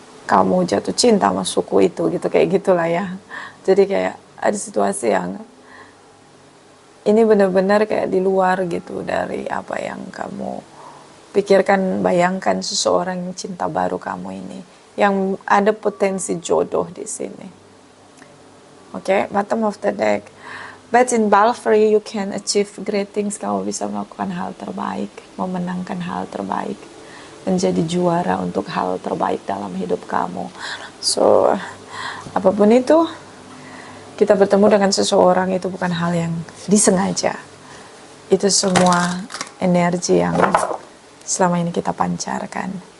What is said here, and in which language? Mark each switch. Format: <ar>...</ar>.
<id>Kamu jatuh cinta sama suku itu gitu, kayak gitulah ya. Jadi kayak ada situasi yang ini benar-benar kayak di luar gitu dari apa yang kamu pikirkan. Bayangkan seseorang yang cinta baru kamu ini, yang ada potensi jodoh di sini.</id> <en>Oke, bottom of the deck. But in Balfrey you can achieve great things.</en> <id>Kamu bisa melakukan hal terbaik, memenangkan hal terbaik, menjadi juara untuk hal terbaik dalam hidup kamu. So, apapun itu, kita bertemu dengan seseorang itu bukan hal yang disengaja. Itu semua energi yang selama ini kita pancarkan.</id>